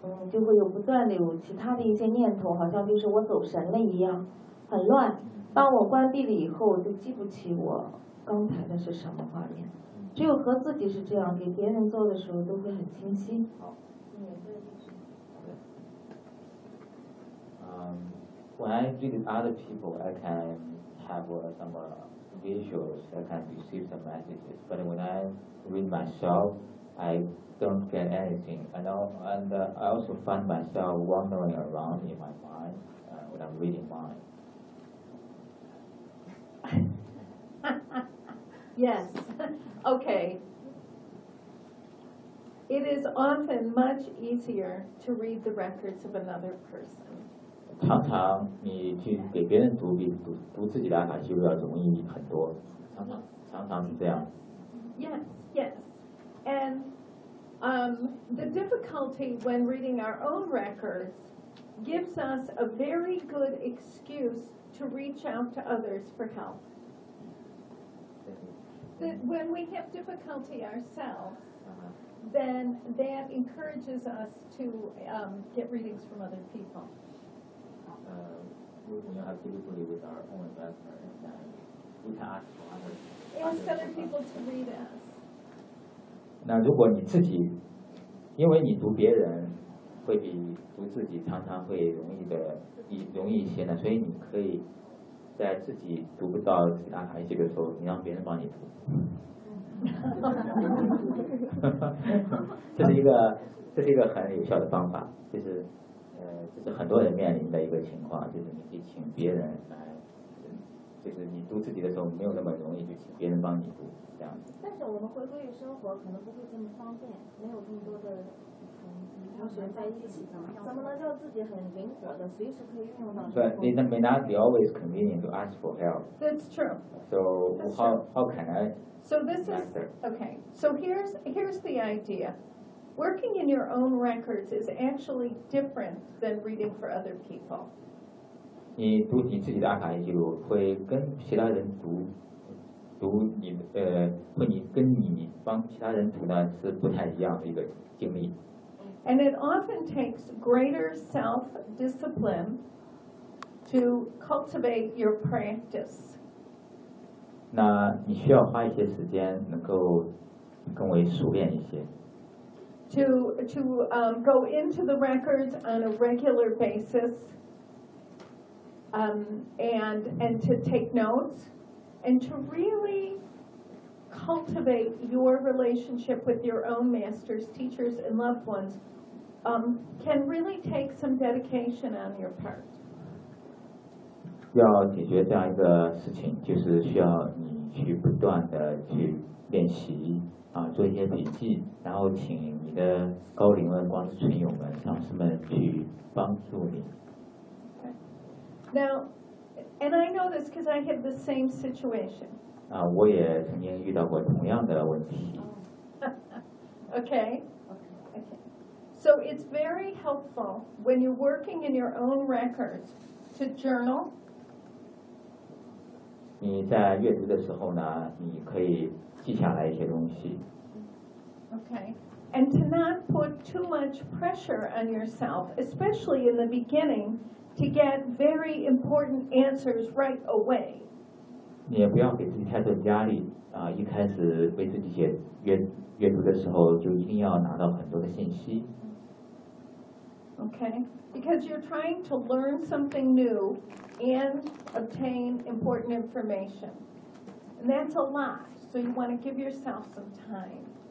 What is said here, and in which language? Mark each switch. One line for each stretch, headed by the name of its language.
Chinese: 就会有不断的有其他的一些念头，好像就是我走神了一样，很乱。当我关闭了以后，我就记不起我刚才的是什么画面。只有和自己是这样，给别人做的时候都会很清晰。好，嗯，
English: When I read other people, I can have some visuals, I can receive some messages. But when I read myself, I don't get anything. I also find myself wandering around in my mind when I'm reading mine. Yes. Okay. It is often much easier to read the records of another person.
Chinese: 常常你去给别人读比 读自己的阿卡西要容易很多。常常是这样。
English: Yes. And the difficulty when reading our own records gives us a very good excuse to reach out to others for help. That when we have difficulty ourselves, then that encourages us to get readings from other people. When you have difficulty with our own records, then we can ask other people to read us.
Chinese: 那如果你自己，因为你读别人会比读自己常常会容易一些呢，所以你可以在自己读不到其他孩子的时候，你让别人帮你读。这是一个很有效的方法，就是这是很多人面临的一个情况，就是你可以请别人来就是你读自己的时候没有那么容易就请别人帮你读这样子。但是我们回归于生活可能不会这么方便，没有这么多的
English: But they don't may not be always convenient to ask for help. That's true. So That's how, true. how can I? So this is, okay, so here's the idea. Working in your own records is actually different than reading for other people.
Chinese: 你读你自己的阿卡西记录会跟其他人读读你会你跟你帮其他人读呢是不太一样的一个经历。
English: And it often takes greater self-discipline to cultivate your practice.
Chinese: 那你需要花一些时间能够更为熟练一些。
English: To go into the records on a regular basis, and to take notes, and to really cultivate your relationship with your own masters, teachers, and loved ones. Can really take some dedication on your part.
Chinese: 要解决这样一个事情，就是需要你去不断的去练习啊，做一些笔记，然后请你的高龄的光之群友们、上师们去帮助你。
English: Okay. Now, and I know this because I had the same situation.
Chinese: 啊，我也曾经遇到过同样的问题。
English: Okay. So it's very helpful when you're working in your own records to journal.
Chinese: 你在阅读的时候呢，你可以记下来一些东西。
English: Okay, and to not put too much pressure on yourself, especially in the beginning, to get very important answers right away.
Chinese: 你也不要给自己太多压力啊！一开始为自己写阅读的时候，就一定要拿到很多的信息。
English: Okay, because you're trying to learn something new and obtain important information. And that's a lot, so you want to give yourself some time.